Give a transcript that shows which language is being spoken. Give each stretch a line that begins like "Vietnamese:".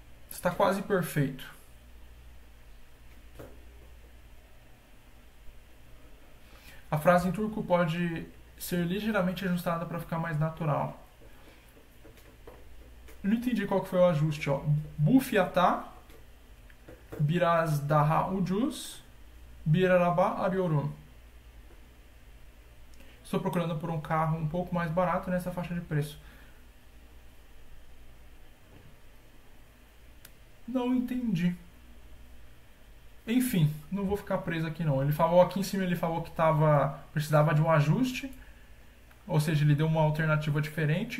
Portuguese: Está quase perfeito. A frase em turco pode ser ligeiramente ajustada para ficar mais natural. Eu não entendi qual que foi o ajuste, ó.
Turkish: Bu fiyata biraz daha ucuz bir araba arıyorum.
Portuguese: Estou procurando por um carro um pouco mais barato nessa faixa de preço. Não entendi. Enfim, não vou ficar preso aqui não. Ele falou aqui em cima, ele falou que precisava de um ajuste, ou seja, ele deu uma alternativa diferente.